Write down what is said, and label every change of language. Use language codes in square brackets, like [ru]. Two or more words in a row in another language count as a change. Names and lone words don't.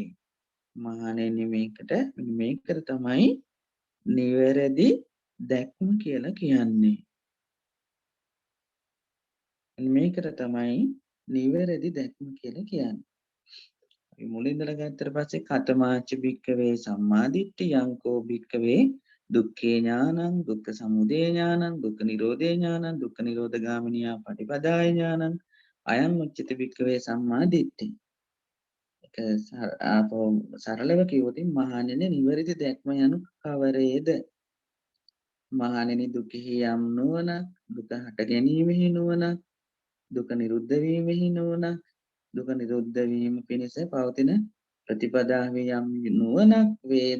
[si] මහණෙනි මේකට තමයි නිවැරදි දැක්ම කියලා කියන්නේ. මේකට තමයි නිවැරදි දැක්ම කියලා කියන්නේ. අපි මුලින් ඉඳලා ගත්තට පස්සේ [pi] කතමාච භික්කවේ සම්මාදිට්ඨි යංකෝ භික්කවේ දුක්ඛේ ඥානං දුක්ඛ සමුදය ඥානං දුක්ඛ නිරෝධේ ඥානං දුක්ඛ නිරෝධගාමිනියා පටිපදාය ඥානං අයං උච්චති භික්කවේ සම්මාදිට්ඨි. [si] සරලව කිව්වොත් මහණෙනි නිවැරදි දැක්ම යනු කවරේද? මහණෙනි දුකෙහි යම් නුවණක්, දුක හට ගැනීමෙහි නුවණක්, දුක නිරුද්ධ වීමෙහි නුවණක්, දුක නිරුද්ධ වීම පිණිස පවතින ප්‍රතිපදාවේ යම් නුවණක් වේද?